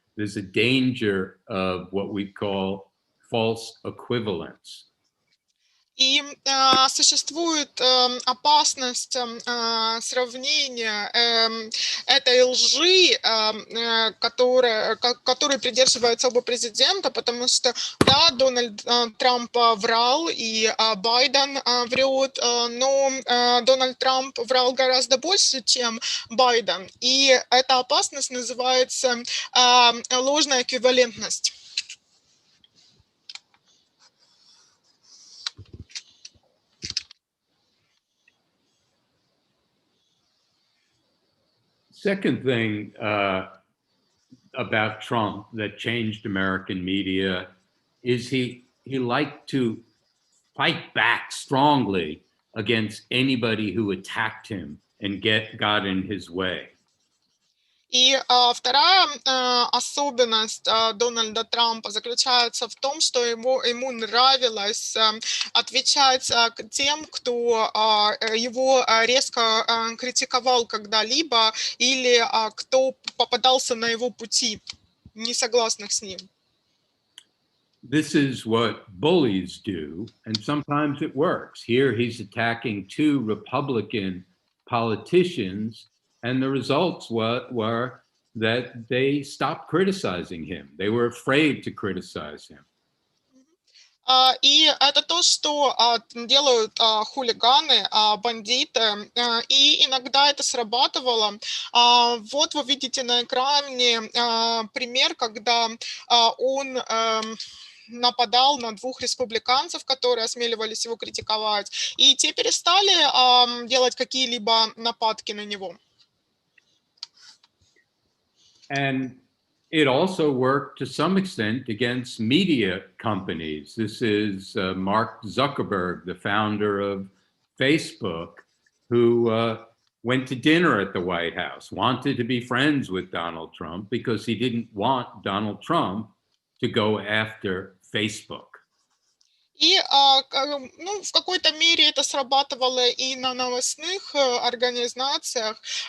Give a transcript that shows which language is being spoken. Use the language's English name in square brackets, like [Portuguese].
[English] There's a danger of what we call false equivalence. [Russian] И существует опасность сравнения этой лжи, которой придерживаются оба президента, потому что, да, Дональд Трамп врал, и Байден врет, но Дональд Трамп врал гораздо больше, чем Байден. И эта опасность называется ложная эквивалентность. [English] Second thing about Trump that changed American media is he liked to fight back strongly against anybody who attacked him and got in his way. [Russian] И вторая особенность Дональда Трампа заключается в том, что ему нравилось отвечать тем, кто его резко критиковал когда-либо или кто попадался на его пути, не согласных с ним. [English] This is what bullies do, and sometimes it works. Here he's attacking two Republican politicians, and the results were that they stopped criticizing him. They were afraid to criticize him. [Russian] И это то, что делают хулиганы, бандиты, и иногда это срабатывало. Вот вы видите на экране пример, когда он нападал на двух республиканцев, которые осмеливались его критиковать, и те перестали делать какие-либо нападки на него. [English] And it also worked to some extent against media companies. This is Mark Zuckerberg, the founder of Facebook, who went to dinner at the White House, wanted to be friends with Donald Trump because he didn't want Donald Trump to go after Facebook. [Russian] И в какой-то мере это срабатывало и на новостных организациях.